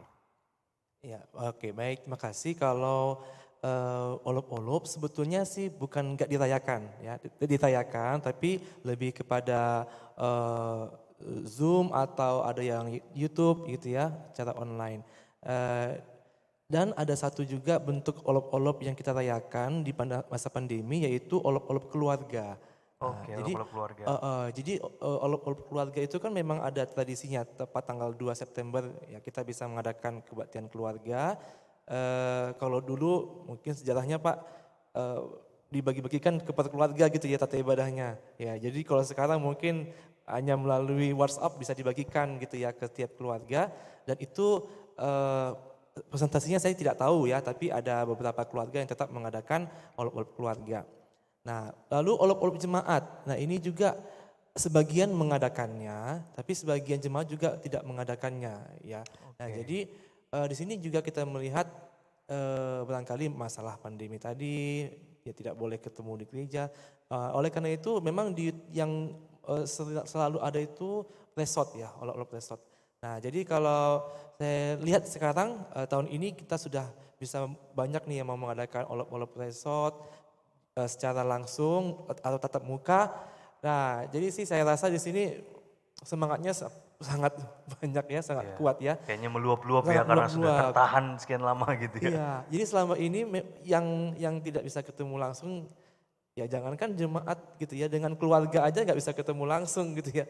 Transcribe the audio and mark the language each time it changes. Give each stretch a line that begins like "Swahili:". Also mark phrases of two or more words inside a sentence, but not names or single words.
Indonesian: Ya, oke, baik, terima kasih. Kalau olop-olop sebetulnya sih bukan nggak dirayakan, ya, dirayakan, tapi lebih kepada Zoom atau ada yang YouTube gitu ya, secara online. Dan ada satu juga bentuk olop-olop yang kita rayakan di masa pandemi, yaitu olop-olop keluarga. Oke, olop-olop keluarga. Jadi olop-olop keluarga itu kan memang ada tradisinya, tepat tanggal 2 September ya kita bisa mengadakan kebaktian keluarga. Kalau dulu mungkin sejarahnya Pak dibagi-bagikan kepada keluarga gitu ya tata ibadahnya. Ya, jadi kalau sekarang mungkin hanya melalui WhatsApp bisa dibagikan gitu ya ke tiap keluarga, dan itu presentasinya saya tidak tahu ya, tapi ada beberapa keluarga yang tetap mengadakan olop-olop keluarga. Nah, lalu olop-olop jemaat. Nah, ini juga sebagian mengadakannya, tapi sebagian jemaat juga tidak mengadakannya ya. Nah, jadi di sini juga kita melihat barangkali masalah pandemi tadi, ya tidak boleh ketemu di gereja. Oleh karena itu memang yang selalu ada itu resort ya, olop-olop resort. Nah, jadi kalau saya lihat sekarang tahun ini kita sudah bisa banyak nih yang mau mengadakan olop-olop resort secara langsung atau tatap muka. Nah, jadi sih saya rasa di sini semangatnya sangat banyak ya, sangat kuat ya. Kayaknya meluap-luap ya karena sudah tertahan sekian lama gitu ya. Iya, jadi selama ini yang tidak bisa ketemu langsung, ya jangankan jemaat gitu ya, dengan keluarga aja nggak bisa ketemu langsung gitu ya.